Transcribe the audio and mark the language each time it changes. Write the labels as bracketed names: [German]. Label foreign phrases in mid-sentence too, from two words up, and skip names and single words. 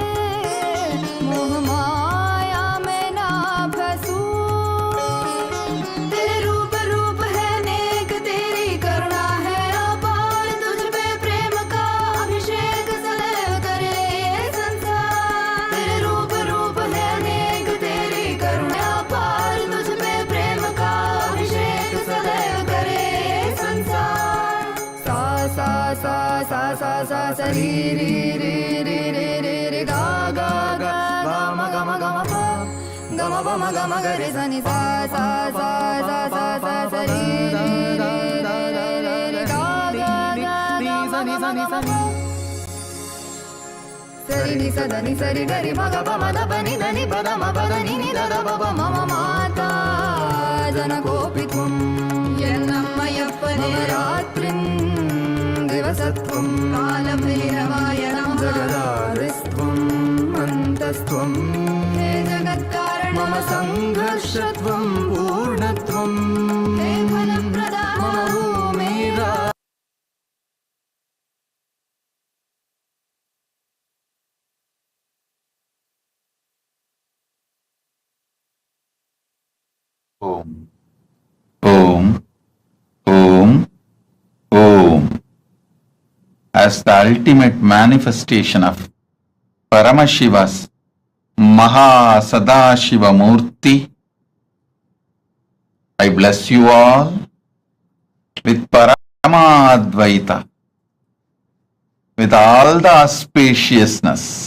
[Hindi] मोह माया में ना फंसूं, तेरे रूप रूप है नेक, तेरी करुणा है अपार, तुझ पे प्रेम का अभिषेक सदैव करे ये संसार। तेरे रूप रूप है नेक, तेरी करुणा अपार, तुझ पे प्रेम का अभिषेक सदैव करे ये संसार। सा सा सा सा सा सा सा री री री री री री री गा गा गा गा म ग म ग म प ग म प म ग म ग रे सा नि सा सा सा सा सा सा सा री री री री री री गा गा गा गा म ग म ग म प सरि नि स द नि सरि ग रि म ग प म द प नि द नि प द म प द नि नि द द प प [Sanskrit] मम माता जनकोऽपि त्वं यन्नम्मय्यप्पने रात्रिं दिवसत्वं कालभैरवाय नमः। जगदादिस्त्वम् अन्तस्त्वं हे जगत्कारण मम संघर्षत्वं पूर्णत्वं हे फलप्रदाः मम भूमिरा Om. Om. Om. Om. [English] As the ultimate manifestation of Paramashiva's MahaSadashiva Murthy, I bless you all with Paramadvaita, with all the auspiciousness,